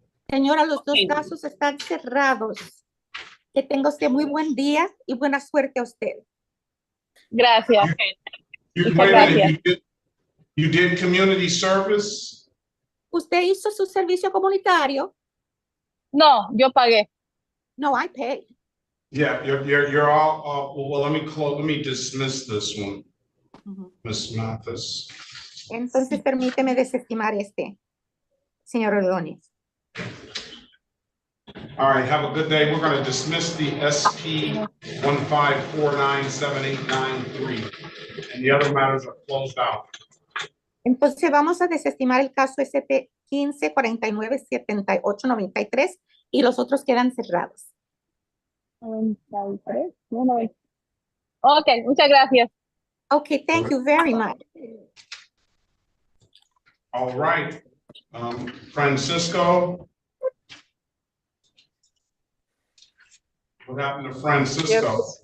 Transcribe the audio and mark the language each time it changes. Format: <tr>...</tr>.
<es>Señora, los dos casos están cerrados. Que tenga usted muy buen día y buena suerte a usted. Gracias.</es> <en>You,</en> <es>Muchas</es> <en>wait a minute,</en> <es>gracias.</es> <en>you did community service?</en> <es>¿Usted hizo su servicio comunitario? No, yo pagué.</es> <en>No, I paid. Yeah, you're all, well, let me dismiss this one. Ms. Mathis.</en> <es>Entonces, permíteme desestimar este, señor Ordóñez.</es> <en>All right, have a good day. We're going to dismiss the SP 154978993, and the other matters are closed out.</en> <es>Entonces, vamos a desestimar el caso SP 15497893 y los otros quedan cerrados. 93. Ok, muchas gracias.</es> <en>Okay, thank you very much. All right, Francisco. What happened to Francisco?</en>